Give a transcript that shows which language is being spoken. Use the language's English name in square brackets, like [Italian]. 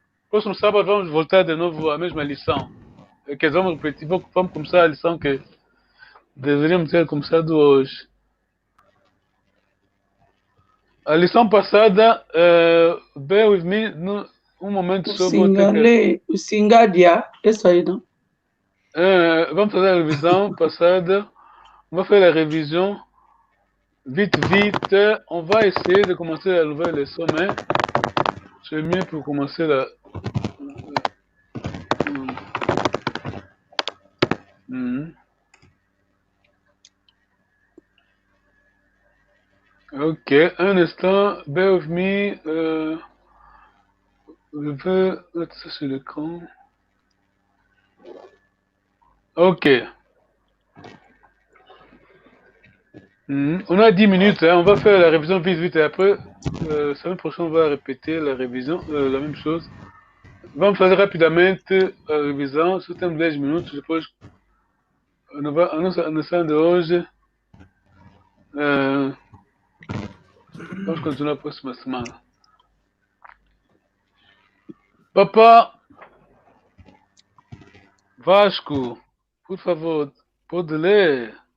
[Portuguese] Próximo sábado vamos voltar de novo à mesma lição. Que vamos repetir, vamos começar a lição que deveríamos ter começado hoje. A lição passada, [English] bear with me, [Portuguese] um momento sobre o Singadia, isso aí, não? Vamos fazer a revisão passada. Vamos fazer a revisão. [French] Vite. On va essayer de commencer la nouvelle leçon, mais c'est mieux pour commencer la... Ok, un instant, [English] bear with me. [French] Je vais mettre ça sur l'écran. Ok. On a 10 minutes, hein. On va faire la révision vite et après, la semaine prochaine, on va répéter la révision, la même chose. [Portuguese] Vamos fazer rapidamente a revisão, só temos 10 minutos, depois a nossa de hoje. Vamos continuar a próxima semana. Papá Vasco, por favor, pode ler.